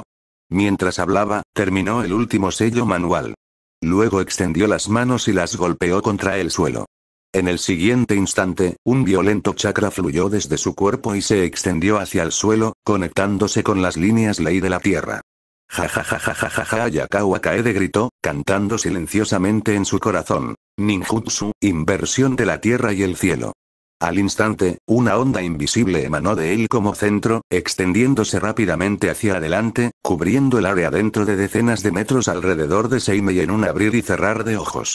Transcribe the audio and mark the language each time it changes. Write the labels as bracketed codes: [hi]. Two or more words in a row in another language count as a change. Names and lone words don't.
[es] Mientras hablaba, terminó el último sello manual. Luego extendió las manos y las golpeó contra el suelo. En el siguiente instante, un violento chakra fluyó desde su cuerpo y se extendió hacia el suelo, conectándose con las líneas ley de la tierra. Ja ja ja ja ja ja ja. Ayakawa Kaede gritó, cantando silenciosamente en su corazón. Ninjutsu, inversión de la tierra y el cielo. Al instante, una onda invisible emanó de él como centro, extendiéndose rápidamente hacia adelante, cubriendo el área dentro de decenas de metros alrededor de Seimei en un abrir y cerrar de ojos.